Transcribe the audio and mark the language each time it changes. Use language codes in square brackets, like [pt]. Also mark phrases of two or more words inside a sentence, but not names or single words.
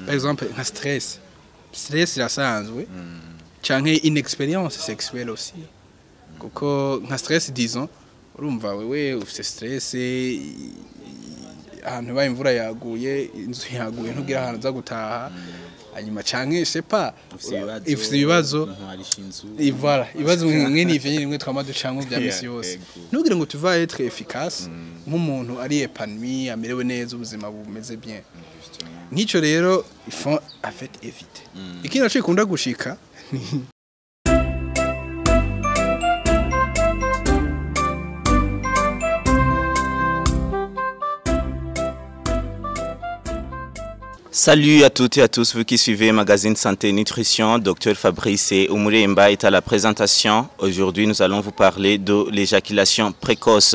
[fr] par exemple [rn] nka stress irasanzwe canke [fr] inexperience sexuelle aussi [rn] kuko nka stress disons urumva wewe ufite stress ahantu baye imvura yaguye inzu yaguye ntugira ahantu za gutaha hanyuma canke [fr] je sais pas [rn] ifite ibibazo voilà ibibazo mwene ivyo nyine twama ducango bya misi yose ntugire ngo tuva [fr] être efficace [rn] nk'umuntu ari épanoui amerewe neza ubuzima bumeze bien nk'ico rero [fr] il faut en fait éviter [rn] ikindi naco ikunda gushika [fr] Salut à toutes et à tous, vous qui suivez Magazine Santé et Nutrition. Dr Fabrice Umuremba est à la présentation. Aujourd'hui, nous allons vous parler de l'éjaculation précoce.